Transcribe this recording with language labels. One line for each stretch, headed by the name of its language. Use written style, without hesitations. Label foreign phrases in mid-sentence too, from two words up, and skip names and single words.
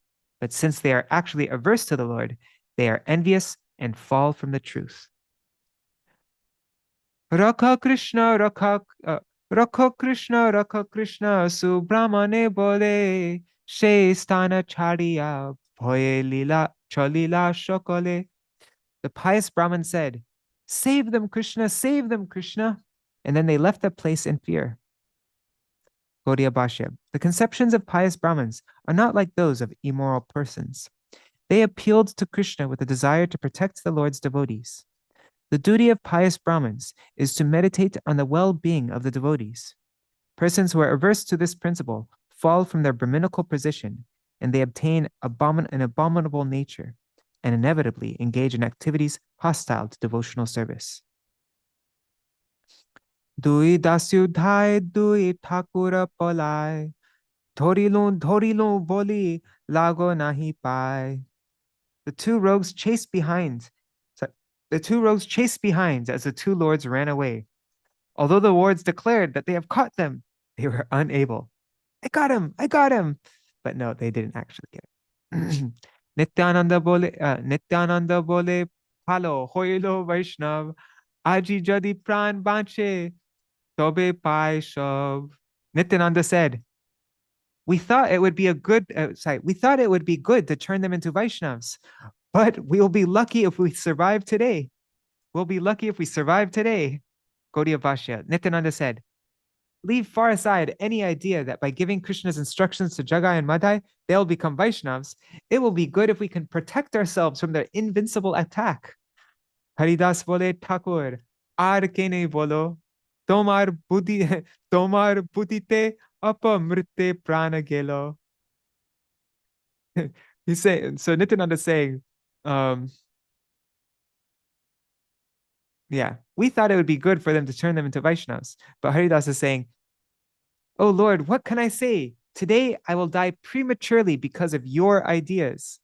English: But since they are actually averse to the Lord, they are envious and fall from the truth.
Bangla: রাখ কৃষ্ণ, রাখ কৃষ্ণ, সুব্রাহ্মণে বলে, সে স্থান ছাড়িয়া, ভয়ে লীলা চলিলা সকলে.
English: The pious Brahmin said, save them, Kṛṣṇa. And then they left that place in fear. Gaudiya Bhashya. The conceptions of pious Brahmins are not like those of immoral persons. They appealed to Kṛṣṇa with a desire to protect the Lord's devotees. The duty of pious Brahmins is to meditate on the well-being of the devotees. Persons who are averse to this principle fall from their Brahminical position, and they obtain an abominable nature, and inevitably engage in activities hostile to devotional service.
Bangla: দুই দস্যু ধায় দুই ঠাকুর পলায়, ধরিলুঁ বলি লাগ নাহি পায়.
English: The two rogues chased behind as the two lords ran away. Although the lords declared that they have caught them, they were unable. I got him. But no, they didn't actually get him.
Bangla: নিত্যানন্দ বলে ভাল হইল বৈষ্ণব, আজি যদি প্রাণ বাঁচে তবে পাই সব.
English: Nityananda said, we thought it would be good to turn them into Vaishnavs, but we'll be lucky if we survive today. Gaudiya Bhashya. Nityananda said, leave far aside any idea that by giving Krishna's instructions to Jagāi and Mādhāi, they'll become Vaishnavs. It will be good if we can protect ourselves from their invincible attack.
Bangla: হরিদাস বলে ঠাকুর, আর কেনে বল, তোমার বুদ্ধিতে অপমৃত্যে প্রাণ গেল.
English: He's saying, so Nityananda is saying, yeah, we thought it would be good for them to turn them into Vaishnavas. But Haridāsa is saying, Oh Lord, what can I say? Today I will die prematurely because of your ideas.